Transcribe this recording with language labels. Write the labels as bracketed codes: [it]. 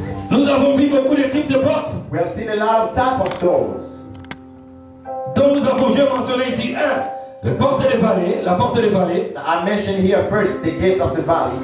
[fr] Nous avons vu beaucoup de types de portes [en] We have seen a lot of type of doors. [fr] dont nous avons déjà mentionné ici. La porte des vallées, la porte des vallées, [en] I mentioned here first the gate of the valley,